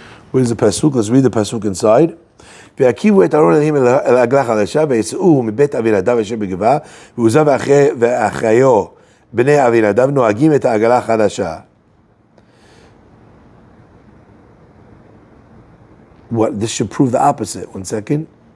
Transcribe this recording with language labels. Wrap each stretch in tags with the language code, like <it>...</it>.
<en>Where's the pasuk? Let's read the pasuk inside.</en> <he>והקיבו את ארון אלוהים אל העגלה החדשה, ויצאו מבית אבינדב אשר בגבעה, ועוזה ואחיו בני אבינדב נוהגים את העגלה החדשה.</he> <en>What? This should prove the opposite. One second.</en>